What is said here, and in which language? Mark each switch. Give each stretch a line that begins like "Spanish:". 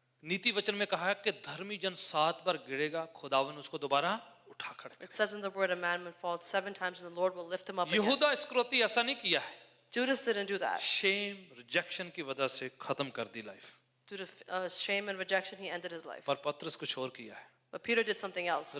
Hindi: नीति वचन में कहा है कि धर्मी जन 7 बार गिरेगा, खुदावन उसको दोबारा उठा खड़े
English: It says in the word, a man will fall 7 times and the Lord will lift him up again.
Hindi: यहूदा इस्करियोती ऐसा नहीं किया है,
English: Judas didn't do that.
Hindi: Shem rejection की वजह से खत्म कर दी life,
English: Due to shame and rejection, he ended his life.
Hindi: पर पत्रस कुछ और किया है,
English: But Peter did something else.